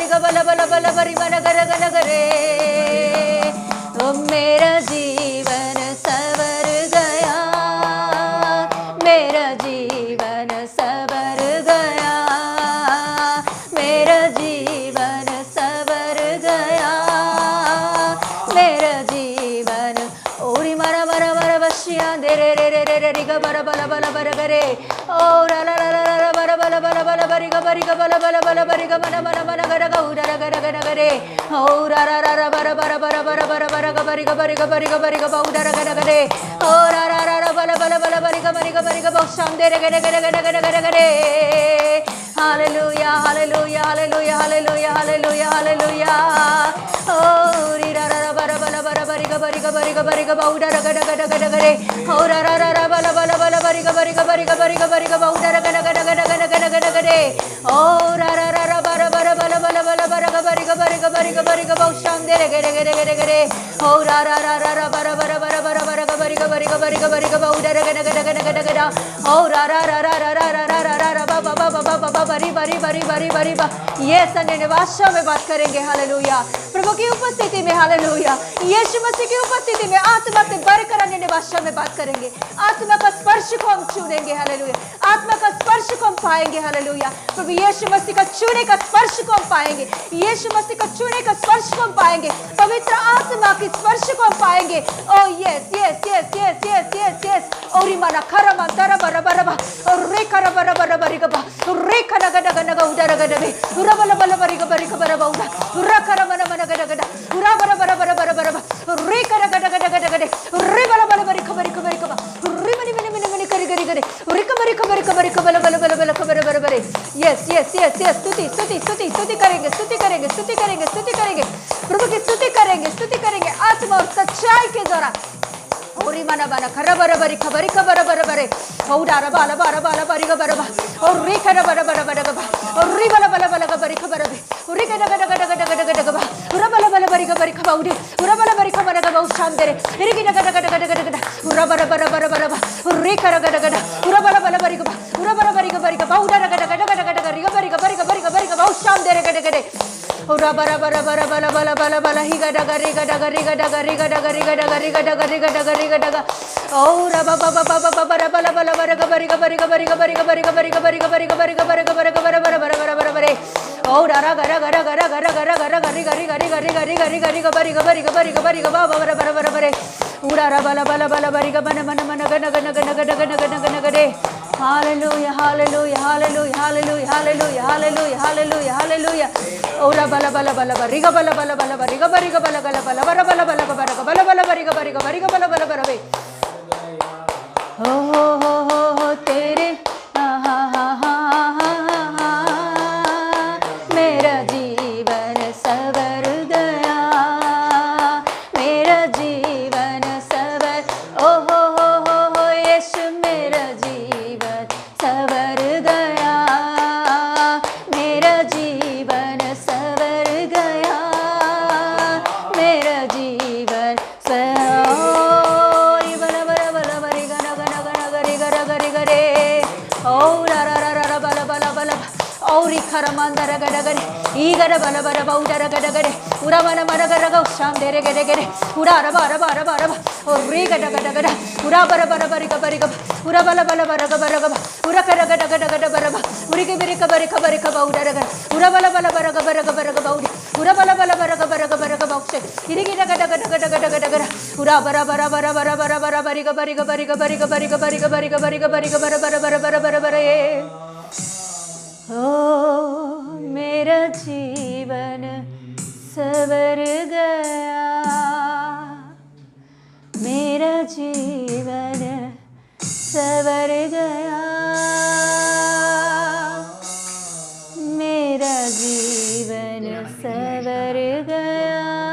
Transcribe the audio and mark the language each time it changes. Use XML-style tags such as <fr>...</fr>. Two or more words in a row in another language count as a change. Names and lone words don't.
<hi>बल बल बल बरी मन गर गन गरे। ओ मेरा जीवन सवर गया, मेरा जीवन सवर गया, मेरा जीवन सवर गया, मेरा जीवन। ओरी मरा मरा मरा बशिया दे रे रे रे रे रे रि ग बर बल बल बर गरे। ओ रा ला ला ला ला बर बल बल बल बरि ग बल बल बल बरि ग मन मन मन गर ग उ रा गर गर गरे। ओ रा रा रा बर बर बर बर बर बर ग बरि ग बरि ग बरि ग बरि ग ब उ रा गर गरे। ओ रा रा रा बल बल बल बरि ग बरि ग ब शाम दे रे गर गर गर गर गर गरे। हालेलुया हालेलुया हालेलुया हालेलुया हालेलुया हालेलुया। ओ री रा रा बर बल बर बरि ग बरि ग बरि ग बरि ग ब उ रा गर गर गर गरे। ओ रा रा रा बल बल बल बरि ग बरि ग बरि ग बरि ग बरि ग ब उ रा गर गर गर गर गर गरे। ओ रा रा रा बर बर बल बल बल बर ग बरि ग बरि ग बरि ग बरि ग ब शाम दे रे गर गर गर गरे। ओ रा रा रा बर बर बर बर बर ग बरि ग बरि ग बरि ग बरि ग ब उ रा गर गर गर गर गर। ओ रा रा रा रा रा रा रा रा रा बा बा बा बा बा बा बरि बरि बरि बरि बरि बा। ये संडे भाषा में बात करेंगे। हालेलुया प्रभु की उपस्थिति में। हालेलुया यीशु मसीह की उपस्थिति में आत्मा के बर कराने भाषा में बात करेंगे। आत्मा का स्पर्श को हम छूनेंगे। हालेलुया आत्मा का स्पर्श को हम पाएंगे। हालेलुया प्रभु यीशु मसीह का छूने का स्पर्श को हम पाएंगे। यीशु मसीह का छूने का स्पर्श को हम पाएंगे। पवित्र आत्मा की स्पर्श को हम पाएंगे। ओ</hi> <en>yes yes yes yes yes yes yes. ओरी मना खरमा तरा बर बर बा रे खरा बर बर बरि ग बा रे खना गड गड ग उदर गड बे उरा बल बल बरि ग बर बा उरा उरा खरा मन मन गड गड उरा बर बर बर बर बर बा रे खरा गड गड गड गड रे बल बल बरि खबरि खबरि ग बा रे मनि मनि मनि मनि करि करि करे रे खबरि खबरि खबरि बल बल बल बल खबर बर बर। yes yes yes yes</en> <hi>स्तुति स्तुति स्तुति स्तुति करेंगे स्तुति करेंगे स्तुति करेंगे स्तुति करेंगे प्रभु की स्तुति करेंगे आत्मा और सच्चाई के द्वारा। ओरी मना बना खरा बर बरि खबरि खबर बर बरे ओ डारा बाला बारा बाला बरि ग बर बा और रे खरा बर बर बर ग बा और रे बल बल बल ग बरि खबर बे उरी गड गड गड गड गड गड ग बा उरा बल बल बरि ग बरि खबा उडी उरा बल बरि खबर ग बा शाम दे रे रे गड गड गड गड गड गड उरा बर बर बर बर बा रे खरा गड गड उरा बल बल बरि ग बा उरा बल बरि ग बरि ग बा उडा गड गड गड गड गड ग बरि ग बरि ग बरि ग बरि ग बा शाम दे रे गड गड उरा बर बर बर बल बल बल बल ही गड गरी गड गरी गड गरी गड गरी गड गरी गड गरी गड गरी गड ग ओ रा बा बा बा बा बा बर बल बल बर ग बरि ग बरि ग बरि ग बरि ग बरि ग बरि ग बरि ग बरि ग बरि ग बरि ग बरि ग बर बर बर बर बर बर ओ रा रा गर गर गर गर गर गर गरी गरी गरी गरी गरी गरी गरी ग बरि ग बरि ग बरि ग बरि ग बा बर बर बर बर उड़ा रा बल बल बल बरि ग मन मन मन गन गन गन गन गन गन गन गरे। हालेलुया हालेलुया हालेलुया हालेलुया हालेलुया हालेलुया हालेलुया हालेलुया ओरा बल बल बल बरि ग बल बल बल बरि ग बरि ग बल गल बल बर बल बल बर ग बल बल बरि ग बरि ग बरि ग बल बल बर बे हो तेरे हा हा हा मेरा जीवन सवर गया, मेरा जीवन सवर ओ हो यीशु मेरा जीवन सवर गया, मेरा जीवन सवर गया, मेरा जीवन और खर मंदर गड गरे ई गड बल बल बौडर गड गरे उरा मन मन गर गौ शाम दे रे गरे गरे उरा र बार बार बार और री गड गड गड उरा बर बर बरि ग बरि ग उरा बल बल बर ग बर ग उरा कर गड गड गड बर ब उरी के बिरि क बरि ख बरि ख बौडर ग उरा बल बल बर ग बर ग बौडी उरा बल बल बर ग बर ग बौसे इरी गड गड गड गड गड गड गड उरा बर बर बर बर बर बर बरि ग बरि ग बरि ग बरि ग बरि ग बरि ग बरि ग बरि ग बरि ग बर बर बर बर बर बर ओ मेरा जीवन सवर गया, मेरा जीवन सवर गया, मेरा जीवन सवर गया।</hi>